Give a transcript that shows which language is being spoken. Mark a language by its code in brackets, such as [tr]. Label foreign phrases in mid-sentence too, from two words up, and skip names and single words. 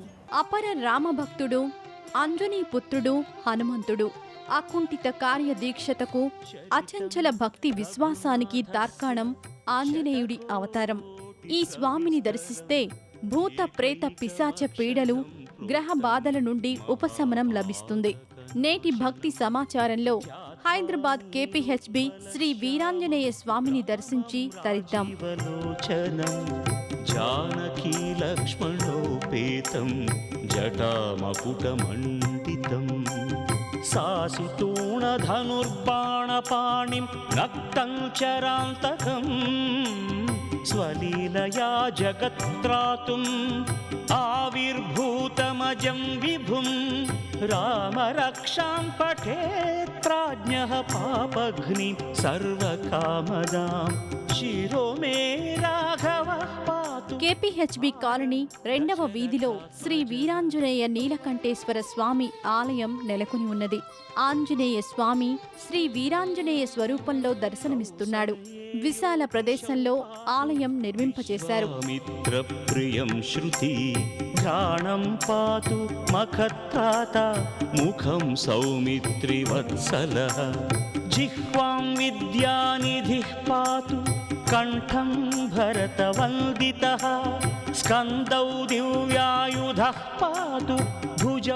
[te] అపర రామభక్తుడు, అంజనీ పుత్రుడు హనుమంతుడు అకుంఠిత కార్యదీక్షతకు, అచంచల భక్తి విశ్వాసానికి తార్కాణం ఆంజనేయుడి అవతారం. ఈ స్వామిని దర్శిస్తే భూత ప్రేత పిశాచ పీడలు, గ్రహ బాధల నుండి ఉపశమనం లభిస్తుంది. నేటి భక్తి సమాచారంలో హైదరాబాద్ కేపీహెచ్బి శ్రీ వీరాంజనేయ స్వామిని దర్శించి తరిద్దాం. [sa] जानकी लक्ष्मणोपेतं जटामकुटमण्डितं सासितूणधनुर्बाणपाणिं रक्तं चरान्तकम् स्वलीलया जगत्त्रातुम् आविर्भूतमजं विभुं रामरक्षां पठेत् प्राज्ञः पापघ्निं सर्वकामदां शिरो मे राघवः पातु. [te] కేపీహెచ్బి కాలనీ 2వ వీధిలో శ్రీ వీరాంజనేయ నీలకంఠేశ్వర స్వామి ఆలయం నెలకొని ఉన్నది. ఆంజనేయ స్వామి శ్రీ వీరాంజనేయ స్వరూపంలో దర్శనమిస్తున్నాడు. విశాల ప్రదేశంలో ఆలయం నిర్మింపచేశారు. [sa] మిత్ర ప్రియం శృతి ఘ్రాణం పాతు మఖత్రాత ముఖం సౌమిత్రి వత్సలః జిహ్వాం విద్యానిధిః పాతు కంఠం భరతవందితః స్కందౌ దివ్యాయుధః పాతు భుజౌ